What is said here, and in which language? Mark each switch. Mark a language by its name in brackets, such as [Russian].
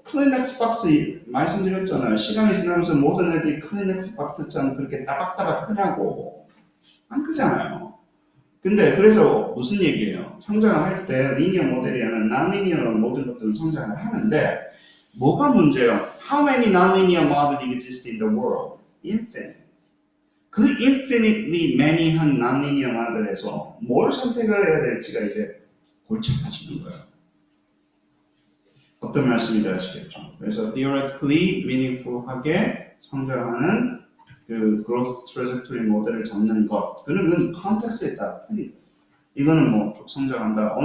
[Korean] 클리넥스 박스 말씀드렸잖아요. 시간이 지나면서 모든 애들이 클리넥스 박스처럼 그렇게 따박따박 크냐고. 안 크잖아요. 근데 그래서 무슨 얘기예요? 성장을 할 때 리니어 모델이 아니라 non-linear 모든 것들은 성장을 하는데 뭐가 문제예요? [English] How many non-linear models exist in the world? Infinite. [Korean] 그 [English] infinitely many [Korean] 한 non-linear 모델에서 뭘 선택을 해야 될지가 이제 골치 아파지는 거예요. 어떤 말씀인지 아시겠죠? 그래서 [English] theoretically meaningful [Korean] 하게 성장하는 그 growth trajectory 모델을 잡는 것, 그건 컨텍스트에 따라 틀리고, 이거는 뭐 쭉 성장한다.